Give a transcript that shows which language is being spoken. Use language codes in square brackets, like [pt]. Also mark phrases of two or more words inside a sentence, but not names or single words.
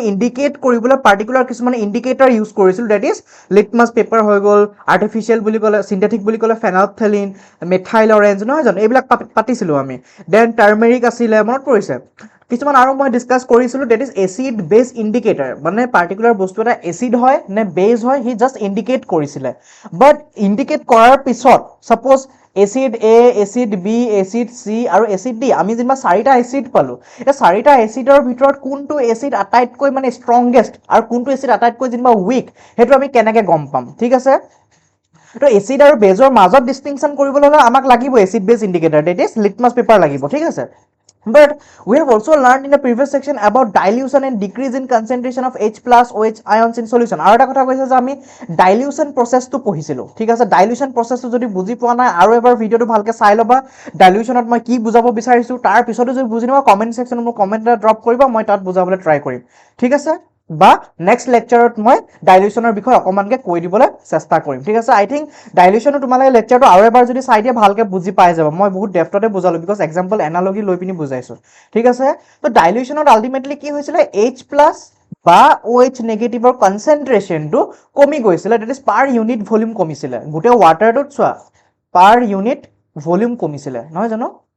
[as] ইন্ডিকেট কৰিবলৈ পাৰ্টিকুলাৰ কিছুমান ইন্ডিকেটৰ ইউজ কৰিছিল [en] that is litmus paper [as] হৈ গল আৰ্টিফিশিয়াল বুলি ক'লে সিন্থেটিক বুলি ক'লে [en] phenolphthalein methyl orange [as] নহয় জানো এইবিলাক পাতিছিলো আমি [en] then turmeric [as] আছিল মনত পৰিছে কিছুমান আৰু মই ডিসকাস কৰিছিলো [en] that is acid base indicator [as] মানে পাৰ্টিকুলাৰ বস্তু এটা এসিড হয় নে বেস হয় [en] he just indicate [as] কৰিছিলে [en] but indicate [as] কৰাৰ পিছত সাপোজ [en] acid A acid B acid C [as] আৰু [en] acid D [as] আমি যেনিবা চাৰিটা এসিড পালো এটা চাৰিটা এসিডৰ ভিতৰত কোনটো এসিড আটাইতকৈ মানে ষ্ট্ৰংগেষ্ট আৰু কোনটো এসিড আটাইতকৈ যেনিবা উইক হেতু আমি কেনেকৈ গম পাম ঠিক আছে তো এসিড আৰু বেজৰ মাজত ডিস্টিংকশন কৰিবলৈ হলে আমাক লাগিব [en] acid base indicator that is litmus paper [as] লাগিব ঠিক আছে [en] But we have also learned in the previous section about dilution and decrease in concentration of H plus OH ions in solution. [as] আৰু এটা কথা কৈছে যে আমি [en] dilution process [as] টো পঢ়িছিলো ঠিক আছে [en] dilution process [as] টো যদি বুজি পোৱা নাই আৰু এবাৰ ভিডিওটো ভালকে চাই লবা dilutionত মই কি বুজাব বিচাৰিছো তাৰ পিছতো যদি বুজি নোৱা কমেন্ট সেকশনত মোক কমেন্ট এটা ড্ৰপ কৰিবা মই তাত বুজাবলৈ ট্ৰাই কৰিম ঠিক আছে বা নেক্সট লেকচাৰত মই ডাইলিউশনৰ বিষয় অকমানকে কৈ দিবলৈ চেষ্টা কৰিম ঠিক আছে [en] I think [as] ডাইলিউশনৰ তোমালোকে লেকচাৰটো আৰু এবাৰ যদি চাই দিয়া ভালকে বুজি পাই যাব মই বহুত ডেফটতে বুজালো [en] because example analogy [as] লৈ পিনি বুজাইছো ঠিক আছে তো ডাইলিউশনত আলটিমেটলি কি হৈছিল H+ বা OH নেগেটিভৰ কনসেন্ট্ৰেশনটো কমি গৈছিল [en] that is per unit volume [as] কমিছিল গুটে ওয়াটাৰটোত চোৱা [en] per unit volume [as] কমিছিল নহয় জানো